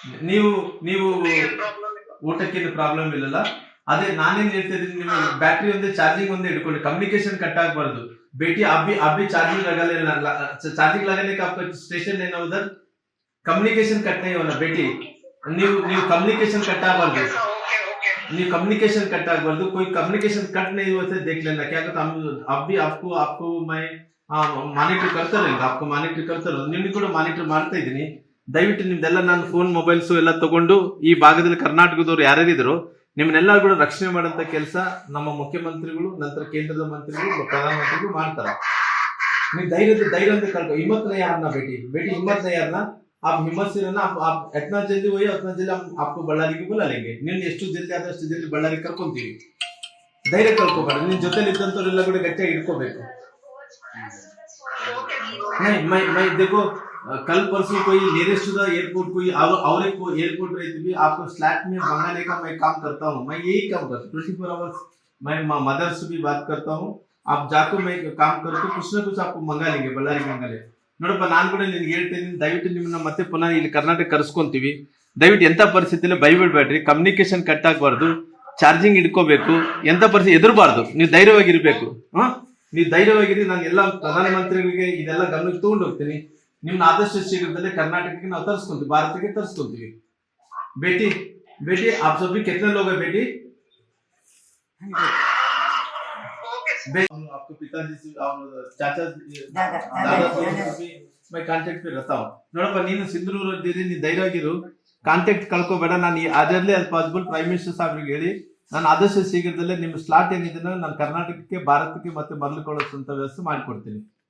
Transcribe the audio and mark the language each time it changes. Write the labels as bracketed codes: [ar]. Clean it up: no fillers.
[kn] ನೀವು ಊಟಕ್ಕೇನು ಪ್ರಾಬ್ಲಮ್ ಇಲ್ಲಲ್ಲ? ಅದೇ ನಾನೇನ್ ಹೇಳ್ತಾ ಇದ್ದೀನಿ, ನಿಮ್ಮ ಬ್ಯಾಟ್ರಿ ಒಂದೇ ಚಾರ್ಜಿಂಗ್ ಒಂದೇ ಇಟ್ಕೊಳ್ಳಿ. ಕಮ್ಯುನಿಕೇಶನ್ ಕಟ್ ಆಗಬಾರ್ದು. [hi] बेटी आप भी चार्जिंग लगा लेना. चार्जिंग लगाने का आपका स्टेशन है ना उधर. कम्युनिकेशन कट नहीं होना बेटी. न्यू कम्युनिकेशन कट [kn] ಆಗಬಾರ್ದು. ನೀವು कम्युनिकेशन कट ಆಗಬಾರ್ದು. [hi] कोई कम्युनिकेशन कट नहीं हुआ तो देख लेना. क्या कहता हम अब भी आपको मैं ಮಾನಿಟರ್ करता रहेगा. आपको ಮಾನಿಟರ್ करता रहो. [kn] ನಿಮಗೆ ಕೂಡ ಮಾನಿಟರ್ ಮಾಡ್ತಾ ಇದ್ದೀನಿ. ದಯವಿಟ್ಟು ನಿಮ್ದೆಲ್ಲ ನಾನು ಫೋನ್ ಮೊಬೈಲ್ಸ್ ಎಲ್ಲ ತಗೊಂಡು ಈ ಭಾಗದಲ್ಲಿ ಕರ್ನಾಟಕದವ್ರು ಯಾರ್ಯಾರಿದ್ರು ನಿಮ್ಮನ್ನೆಲ್ಲ ಕೂಡ ರಕ್ಷಣೆ ಮಾಡಂತ ಕೆಲಸ ನಮ್ಮ ಮುಖ್ಯಮಂತ್ರಿಗಳು, ನಂತರ ಕೇಂದ್ರದ ಮಂತ್ರಿಗಳು, ಪ್ರಧಾನಮಂತ್ರಿಗಳು ಮಾಡ್ತಾರೆ. ನೀವು ಧೈರ್ಯ ಅಂತ ಕಳ್ಕೊ. [hi] हिम्मत नहीं हारना बेटी हिम्मत नहीं हारना. आप हिम्मत से रहना. आप इतना जल्दी होइए उतना जल्दी हम आपको ಬಳ್ಳಾರಿಗೆ बुला लेंगे. [kn] ನೀವು ಎಷ್ಟು ಜಲ್ದಿ ಆದಷ್ಟು ಜಲ್ದಿ ಬಳ್ಳಾರಿಗೆ ಕರ್ಕೊಂತೀವಿ. ಧೈರ್ಯ ಕಳ್ಕೊಬೇಡ. ನಿನ್ನ ಜೊತೆಲಿ ಇದ್ದಂತವರೆಲ್ಲ ಕೂಡ ಗಟ್ಟಿಯಾಗಿ ಇಟ್ಕೋಬೇಕು. [hi] नहीं मैं देखो कल परसों कोई नियरेस्ट एयरपोर्ट कोई और एक एयरपोर्ट रहती भी आपको स्लैट में मंगाने का मैं काम करता हूँ. मैं यही काम करता हूँ 24 आवर्स. मैं मदर से भी बात करता हूँ. आप जाकर मैं काम करके कुछ ना कुछ आपको मंगा लेंगे. [kn] ಬಳ್ಳಾರಿ ಮಂಗಲೆ ನೋಡಪ್ಪ, ನಾನು ಕೂಡ ನಿನ್ಗೆ ಹೇಳ್ತೀನಿ, ದಯವಿಟ್ಟು ನಿಮ್ಮನ್ನ ಮತ್ತೆ ಪುನಃ ಇಲ್ಲಿ ಕರ್ನಾಟಕ ಕರೆಸ್ಕೊಂತೀವಿ. ದಯವಿಟ್ಟು ಎಂತ ಪರಿಸ್ಥಿತಿಯಲ್ಲಿ ಭಯಬಿಡ್ಬೇಡ್ರಿ. ಕಮ್ಯುನಿಕೇಶನ್ ಕಟ್ ಆಗಬಾರ್ದು. ಚಾರ್ಜಿಂಗ್ ಇಟ್ಕೋಬೇಕು. ಎಂತ ಪರಿಸ್ಥಿತಿ ಎದುರಬಾರ್ದು. ನೀವು ಧೈರ್ಯವಾಗಿರ್ಬೇಕು. ನೀವು ಧೈರ್ಯವಾಗಿರಿ. ನಾನು ಎಲ್ಲ ಪ್ರಧಾನಮಂತ್ರಿಗಳಿಗೆ ಇದೆಲ್ಲ ಗಮನಕ್ಕೆ ತಗೊಂಡು ಹೋಗ್ತೀನಿ. ನಿಮ್ನ ಆದಷ್ಟು ಶೀಘ್ರದಲ್ಲೇ ಕರ್ನಾಟಕಕ್ಕೆ ನಾವು ತರಿಸ್ಕೊಂತೀವಿ, ಭಾರತಕ್ಕೆ ತರಿಸ್ಕೊಂತೀವಿ. [hi] बेटी आप सब भी कितने लोग हैं बेटी? आपको पिताजी से और चाचा दादा भी मैं कांटेक्ट पे रहता हूँ. [kn] ನೋಡಪ್ಪ, ನೀನು ಸಿಂಧೂರು ಇದ್ದೀರಿ, ನೀನು ಧೈರ್ಯವಾಗಿರು. ಕಾಂಟ್ಯಾಕ್ಟ್ ಕಳ್ಕೋಬೇಡ. ನಾನು ಅದರಲ್ಲೇ ಅದು ಪಾಸಿಬಲ್ ಪ್ರೈಮ್ ಮಿನಿಸ್ಟರ್ ಸಾಹೇಬ್ರಿಗೆ ಹೇಳಿ ನಾನು ಆದಷ್ಟು ಶೀಘ್ರದಲ್ಲೇ ನಿಮ್ಮ ಸ್ಲಾಟ್ ಏನಿದೆ ನಾನು ಕರ್ನಾಟಕಕ್ಕೆ, ಭಾರತಕ್ಕೆ ಮತ್ತೆ ಮರಳಿಕೊಳ್ಳುವಂತ ವ್ಯವಸ್ಥೆ ಮಾಡಿಕೊಡ್ತೀನಿ.